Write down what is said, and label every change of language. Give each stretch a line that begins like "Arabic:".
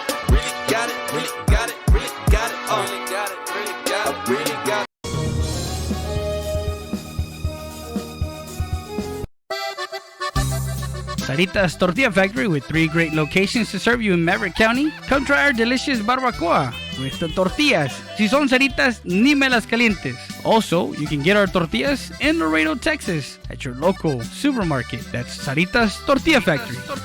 English: Really got it, really got it, really got it, really got it, really got it, really got it. Sarita's Tortilla Factory with 3 great locations to serve you in Maverick County. Come try our delicious barbacoa with the tortillas.
Spanish: Si son Saritas, ni me las calientes.
English: Also, you can get our tortillas in Laredo, Texas at your local supermarket. That's Sarita's Tortilla Factory.